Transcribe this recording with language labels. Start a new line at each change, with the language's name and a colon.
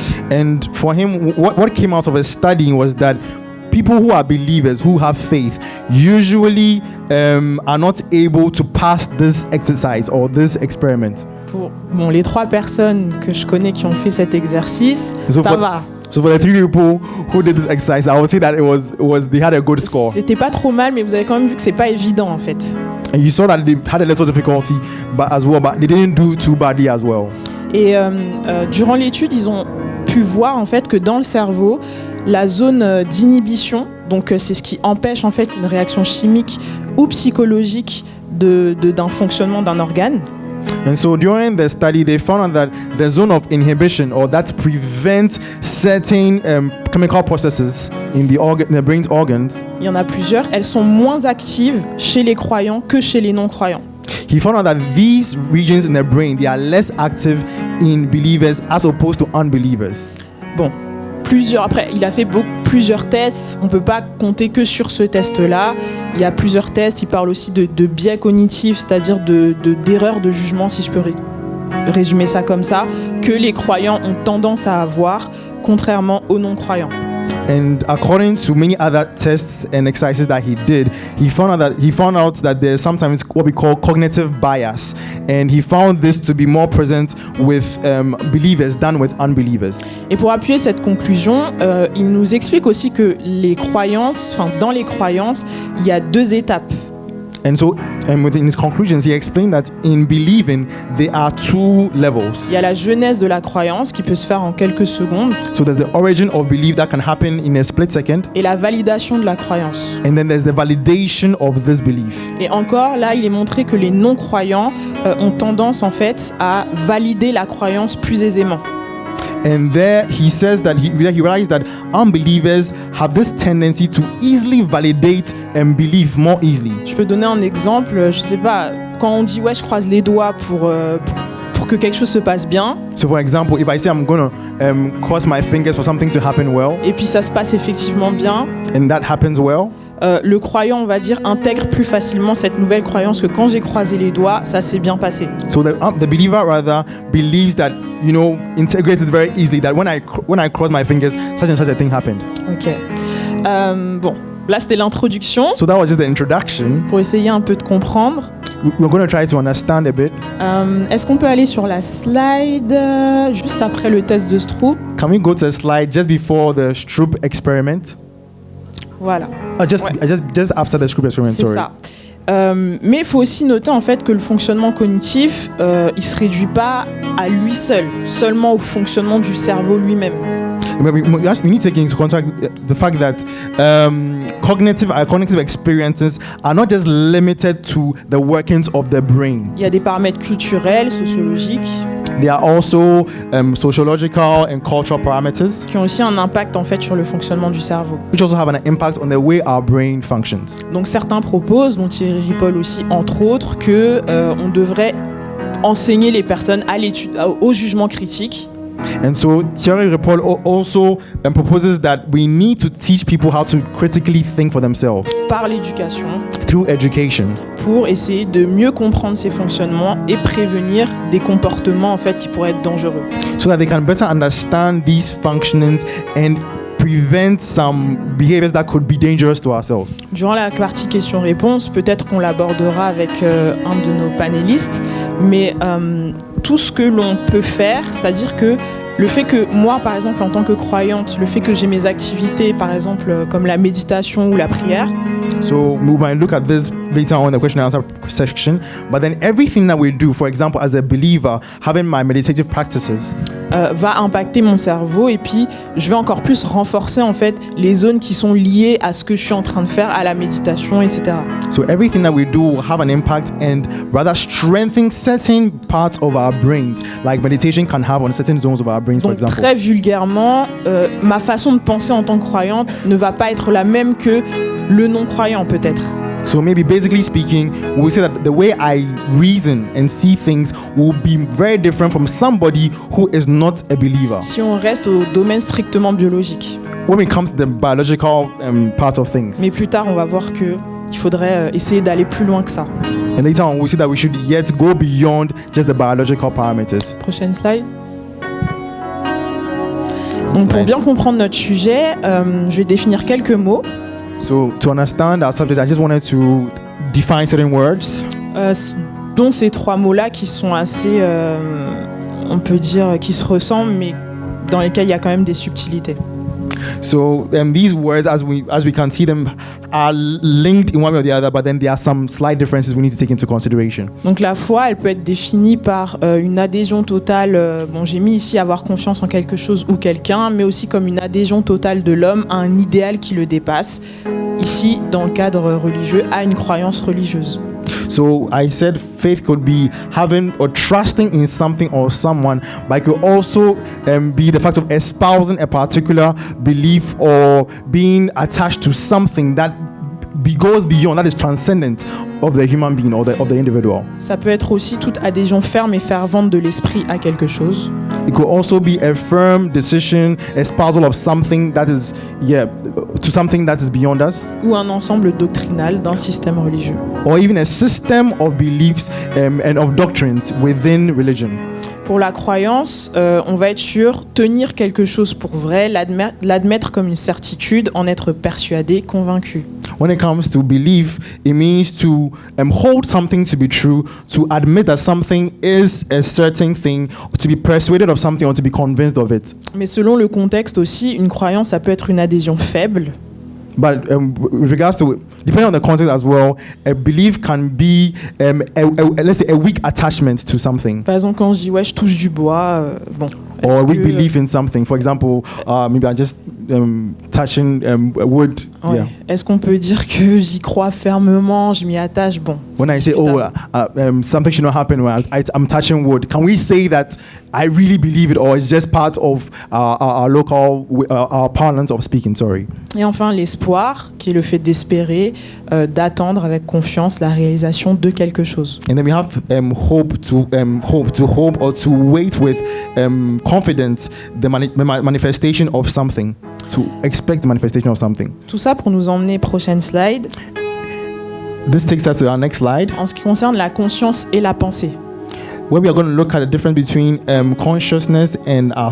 English: And for him, what came out of his studying was that people who are believers, who have faith, usually are not able to pass this exercise or this experiment.
French: Pour les 3 personnes que je connais qui ont fait cet exercice,
English: So
French: ça
English: for-
French: va.
English: So for the 3 people who did this exercise, I would say that they had a good score.
French: C'était pas trop mal, mais vous avez quand même vu que c'est pas évident en fait.
English: And you saw that they had a little difficulty, but they didn't do too badly as well.
French: Et durant l'étude, ils ont pu voir en fait que dans le cerveau, la zone d'inhibition, donc c'est ce qui empêche en fait une réaction chimique ou psychologique d'un fonctionnement d'un organe.
English: And so during the study, they found out that the zone of inhibition, or that prevents certain chemical processes in the brain's organs,
French: Il y en a plusieurs, elles sont moins actives chez les croyants que chez les non-croyants.
English: he found out that these regions in the brain, they are less active in believers as opposed to unbelievers.
French: Bon, après, il a fait plusieurs tests, on ne peut pas compter que sur ce test-là. Il y a plusieurs tests, il parle aussi de biais cognitifs, c'est-à-dire d'erreurs de jugement, si je peux résumer ça comme ça, que les croyants ont tendance à avoir, contrairement aux non-croyants.
English: And according to many other tests and exercises that he did, he found out that there's sometimes what we call cognitive bias, and he found this to be more present with believers than with unbelievers.
French: Et pour appuyer cette conclusion, il nous explique aussi que dans les croyances, il y a 2 étapes.
English: And so, within his conclusions, he explained that in believing, there are 2 levels.
French: Il y a la genèse de la croyance qui peut se faire en quelques secondes,
English: So there's the origin of belief that can happen in a split second,
French: et la validation de la croyance.
English: and then there's the validation of this belief.
French: Et encore, là, il est montré que les non-croyants ont tendance, en fait, à valider la croyance plus aisément.
English: And there he says that he realized that unbelievers have this tendency to easily validate and believe more easily.
French: Je peux donner un exemple, je sais pas, quand on dit ouais, je croise les doigts pour que quelque chose se passe bien,
English: So, for example, if I say I'm going to cross my fingers for something to happen well,
French: et puis ça se passe effectivement bien,
English: and that happens well,
French: le croyant, on va dire, intègre plus facilement cette nouvelle croyance que quand j'ai croisé les doigts, ça s'est bien passé.
English: so the believer rather believes that, integrates it very easily, that when I cross my fingers, such and such a thing happened.
French: Ok. Bon, là c'était l'introduction
English: So that was just the introduction.
French: pour essayer un peu de comprendre.
English: We're going to try to understand a bit.
French: Est-ce qu'on peut aller sur la slide juste après le test de Stroop?
English: Can we go to a slide just before the Stroop experiment?
French: Voilà,
English: Just after the Stroop experiment,
French: c'est
English: sorry.
French: ça. Mais il faut aussi noter en fait que le fonctionnement cognitif, il se réduit pas à lui seul, seulement au fonctionnement du cerveau lui-même.
English: We need to take into contact the fact that cognitive experiences are not just limited to the workings of the brain.
French: Il y a des paramètres culturels, sociologiques,
English: There are also sociological and cultural parameters
French: qui ont aussi un impact en fait sur le fonctionnement du cerveau.
English: which also have an impact on the way our brain functions.
French: Donc certains proposent, dont Thierry Ripoll aussi entre autres, que on devrait enseigner les personnes à l'étude, au jugement critique.
English: And so Thierry Ripoll also proposes that we need to teach people how to critically think for themselves
French: Par l'éducation,
English: through education,
French: pour essayer de mieux comprendre ces fonctionnements et prévenir des comportements en fait qui pourraient être dangereux.
English: so that they can better understand these functionings and prevent some behaviors that could be dangerous to ourselves.
French: Durant la partie questions-réponses, peut-être qu'on l'abordera avec un de nos panélistes, mais tout ce que l'on peut faire, c'est-à-dire que le fait que moi, par exemple, en tant que croyante, le fait que j'ai mes activités, par exemple, comme la méditation ou la prière,
English: So we might look at this later on in the question and answer section, but then everything that we do, for example, as a believer, having my meditative practices,
French: va impacter mon cerveau et puis je vais encore plus renforcer en fait les zones qui sont liées à ce que je suis en train de faire, à la méditation, etc.
English: so everything that we do will have an impact and rather strengthen certain parts of our brains, like meditation can have on certain zones of our brains, for
French: Donc
English: example.
French: très vulgairement, ma façon de penser en tant que croyante ne va pas être la même que le non-croyant peut-être.
English: So maybe basically speaking, we'll say that the way I reason and see things will be very different from somebody who is not a believer.
French: Si on reste au domaine strictement biologique.
English: When it comes to the biological part of things.
French: Mais plus tard, on va voir que il faudrait essayer d'aller plus loin que ça.
English: And later on, we'll see that we should yet go beyond just the biological parameters.
French: Prochaine slide. Donc pour bien comprendre notre sujet, je vais définir quelques mots.
English: So to understand our subject, I just wanted to define certain words.
French: Dont ces trois mots-là qui sont assez, on peut dire, qui se ressemblent, mais dans lesquels il y a quand même des subtilités.
English: So these words, as we can see them, are linked in one way or the other, but then there are some slight differences we need to take into consideration.
French: Donc la foi, elle peut être définie par une adhésion totale, bon j'ai mis ici avoir confiance en quelque chose ou quelqu'un, mais aussi comme une adhésion totale de l'homme à un idéal qui le dépasse, ici dans le cadre religieux, à une croyance religieuse.
English: So I said faith could be having or trusting in something or someone, but it could also be the fact of espousing a particular belief or being attached to something that goes beyond, that is transcendent of the human being or of the individual.
French: Ça peut être aussi toute adhésion ferme et fervente de l'esprit à quelque chose.
English: It could also be a firm decision, espousal of something that is, to something that is beyond us.
French: Ou un ensemble doctrinal d'un système religieux.
English: Or even a system of beliefs and of doctrines within religion.
French: Pour la croyance, on va être sûr tenir quelque chose pour vrai, l'admettre comme une certitude, en être persuadé, convaincu.
English: When it comes to belief, it means to hold something to be true, to admit that something is a certain thing, to be persuaded of something or to be convinced of it.
French: Mais selon le contexte aussi, une croyance, ça peut être une adhésion faible.
English: But with regards to, depending on the context as well, a belief can be, let's say, a weak attachment to something.
French: Par exemple, quand je dis ouais, je touche du bois, bon.
English: or
French: Est-ce
English: we
French: que-
English: believe in something. For example, maybe I'm just touching wood.
French: Ouais.
English: Yeah.
French: Est-ce qu'on peut dire que j'y crois fermement, je m'y attache? Bon.
English: When I say, oh, something should not happen when I'm touching wood, can we say that I really believe it, or it's just part of our local, our parlance of speaking? Sorry.
French: Et enfin, l'espoir, qui est le fait d'espérer, d'attendre avec confiance la réalisation de quelque chose.
English: And then we have hope or to wait with confidence the manifestation of something, to expect the manifestation of something.
French: Tout ça pour nous emmener, prochaine slide,
English: This takes us to our next slide,
French: en ce qui concerne la conscience et la pensée.
English: where we are going to look at the difference between consciousness and our